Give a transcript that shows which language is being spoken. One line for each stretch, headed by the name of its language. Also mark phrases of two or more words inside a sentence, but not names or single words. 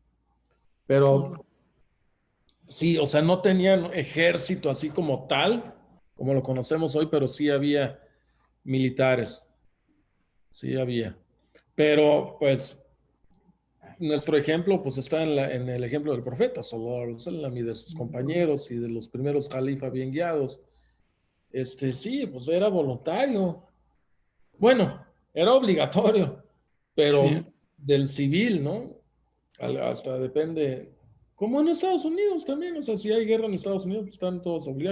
Spanish: Pero sí, o sea, no tenían ejército así como tal, como lo conocemos hoy, pero sí había militares, sí había. Pero pues nuestro ejemplo pues está en el ejemplo del profeta,
Arabic: صلى الله عليه وسلم,
Spanish: y de sus compañeros y de los primeros califas bien guiados. Sí, pues era voluntario. Bueno, era obligatorio, Sí, pero del civil, ¿no? Hasta depende, como en Estados Unidos también, o sea, si hay guerra en Estados Unidos, pues están todos obligados.